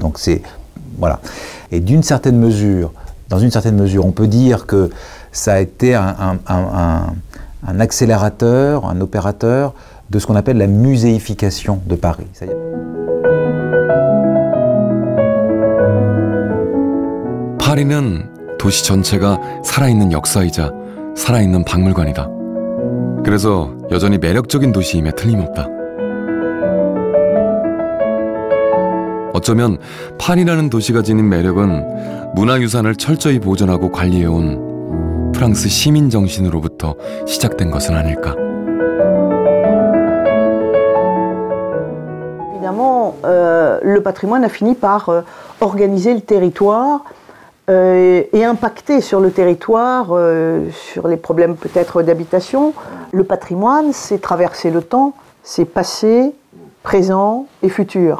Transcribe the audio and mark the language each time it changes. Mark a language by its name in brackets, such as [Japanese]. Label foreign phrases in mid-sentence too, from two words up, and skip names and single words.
[French] Donc c'est voilà. Et dans une certaine mesure, on peut dire que ça a été un accélérateur, un opérateur de ce qu'on appelle la muséification de Paris. [Korean] 파리는 도시 전체가 살아있는 역사이자 살아있는 박물관이다. 그래서 여전히 매력적인 도시임에 틀림없다. 어쩌면 파리라는 도시가 지닌 매력은 문화유산을 철저히 보존하고 관리해온 프랑스 시민 정신으로부터 시작된 것은 아닐까. [French] Évidemment, le patrimoine a fini par organiser le territoire et impacter sur le territoire, sur les problèmes peut-être d'habitation. Le patrimoine, c'est traverser le temps, c'est passé, présent et futur.